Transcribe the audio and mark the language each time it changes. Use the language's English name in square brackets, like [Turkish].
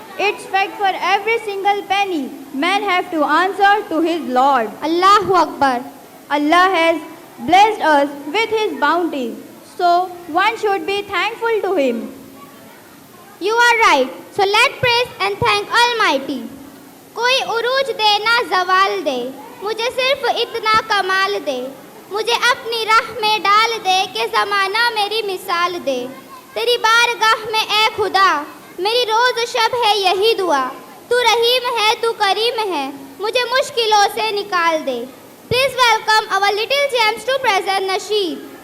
[English] It's fact for every single penny man have to answer to his Lord. [Arabic] Allahu Akbar. [English] Allah has blessed us with his bounties, so one should be thankful to him. You are right. So let praise and thank Almighty. [Hindi] कोई उरूज दे ना जवाल दे, मुझे सिर्फ इतना कमाल दे, मुझे अपनी राह में डाल दे कि ज़माना मेरी मिसाल दे. तेरी बारगाह में ए खुदा, मेरी रोज़ शब है यही दुआ. तू रहीम है, तू करीम है, मुझे मुश्किलों से निकाल दे. [English] Please welcome our little gems to present Nasheed.